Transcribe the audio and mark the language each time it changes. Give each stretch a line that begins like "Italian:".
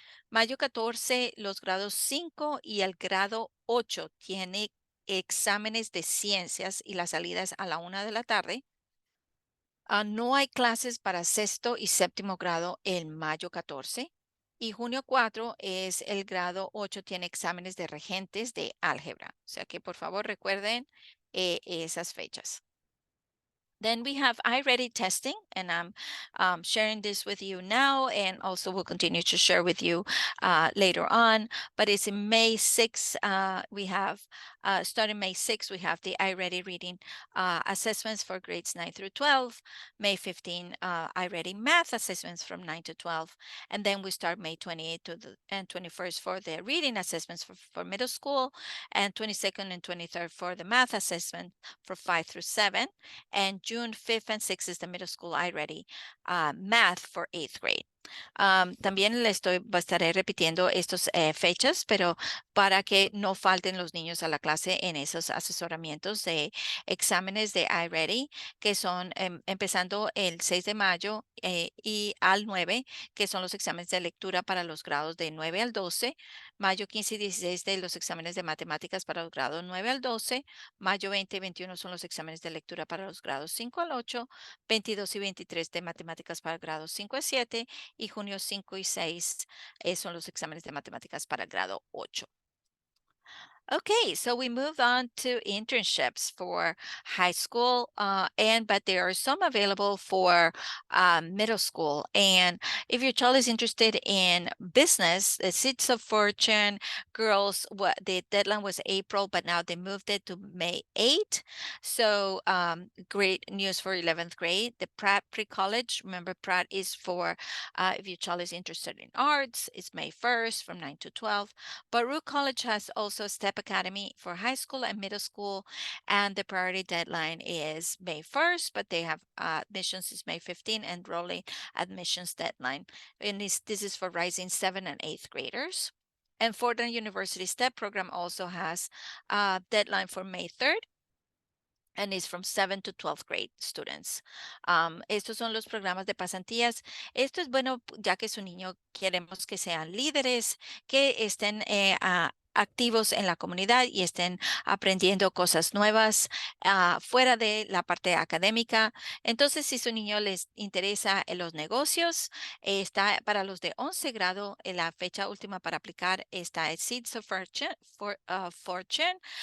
Spanish: Mayo 14, los grados 5 y el grado 8 tiene exámenes de ciencias y la salida es a la 1 de la tarde. No hay clases para sexto y séptimo grado en mayo 14. Y junio 4 es el grado 8, tiene exámenes de regentes de álgebra. O sea que por favor recuerden esas fechas.
English: Then we have iReady testing, and I'm sharing this with you now, and also will continue to share with you later on. But it's in May 6th. We have, starting May 6th, we have the iReady reading assessments for grades 9 through 12. May 15, iReady math assessments from 9 to 12. And then we start May 28th and 21st for the reading assessments for middle school, and 22nd and 23rd for the math assessment for 5 through 7. And June 5th and 6th is the middle school iReady math for 8th grade. También estaré repitiendo estas fechas, pero para que no falten los niños a la clase en esos asesoramientos de exámenes de iReady, que son empezando el 6 de mayo y al 9, que son los exámenes de lectura para los grados de 9 al 12, mayo 15 y 16 de los exámenes de matemáticas para los grados 9 al 12, mayo 20 y 21 son los exámenes de lectura para los grados 5 al 8, 22 y 23 de matemáticas para grados 5 a 7, y junio 5 y 6 son los exámenes de matemáticas para grado 8. Okay, so we move on to internships for high school, but there are some available for middle school. And if your child is interested in business, the Seeds of Fortune girls, the deadline was April, but now they moved it to May 8th. So great news for 11th grade. The Pratt Pre-College, remember Pratt is for if your child is interested in arts, it's May 1st from 9 to 12. Baruch College has also a STEP Academy for high school and middle school, and the priority deadline is May 1st, but they have admissions is May 15 and rolling admissions deadline. And this is for rising 7th and 8th graders. And Fordham University STEP program also has a deadline for May 3rd. And is from 7th to 12th grade students.
Spanish: Estos son los programas de pasantías. Esto es bueno ya que su niño queremos que sean líderes, que estén activos en la comunidad y estén aprendiendo cosas nuevas fuera de la parte académica. Entonces, si su niño les interesa en los negocios, está para los de 11 grado, la fecha última para aplicar está el Seeds of Fortune.